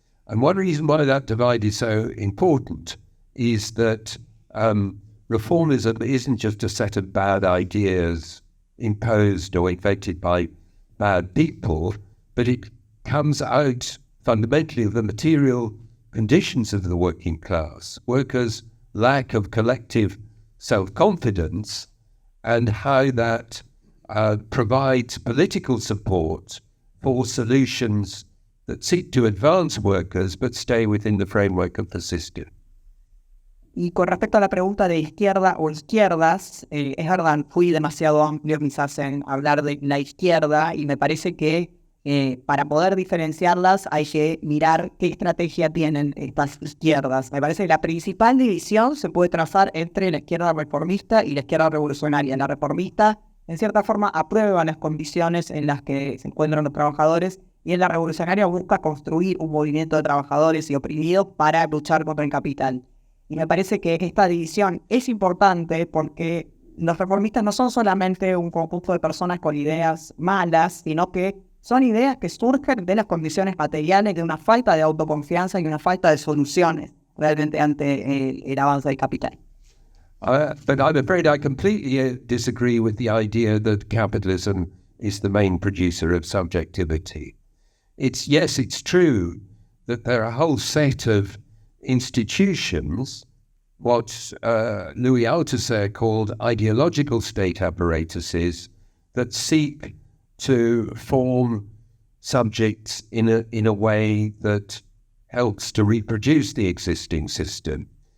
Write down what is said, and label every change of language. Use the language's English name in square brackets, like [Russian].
[English] And one reason why that divide is so important is that reformism isn't just a set of bad ideas imposed or invented by bad people, but it comes out fundamentally of the material conditions of the working class, workers' lack of collective self-confidence, and how that provides political support for solutions that seek to advance workers but stay within the framework of the system. [Spanish] Y con respecto a la pregunta de izquierda o izquierdas, es verdad, fui demasiado amplio quizás en hablar de la izquierda y me parece que para poder diferenciarlas hay que mirar qué estrategia tienen estas izquierdas. Me parece que la principal división se puede trazar entre la izquierda reformista y la izquierda revolucionaria. La reformista, en cierta forma, aprueba las condiciones en las que se encuentran los trabajadores, y en la revolucionaria busca construir un movimiento de trabajadores y oprimidos para luchar contra el capital. Y me parece que esta división es importante porque los reformistas no son solamente un conjunto de personas con ideas malas, sino que son ideas que surgen de las condiciones materiales, de una falta de autoconfianza y una falta de soluciones realmente ante el avance del capital. [English] But I'm afraid I completely disagree with the idea that capitalism is the main producer of subjectivity. Yes, it's true that there are a whole set of institutions, what Louis Althusser called ideological state apparatuses, that seek to form subjects in a way that helps to reproduce the existing system.